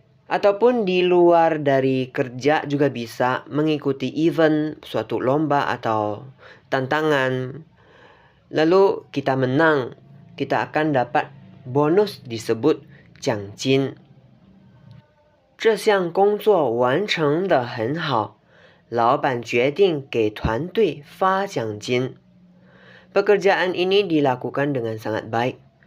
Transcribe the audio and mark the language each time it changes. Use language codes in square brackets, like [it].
[id] Ataupun di luar dari kerja juga bisa mengikuti event, suatu lomba atau tantangan. Lalu kita menang, kita akan dapat bonus disebut 奖金. [zh] 这项工作完成得很好，老板决定给团队发奖金. [id] Pekerjaan ini dilakukan dengan sangat baik.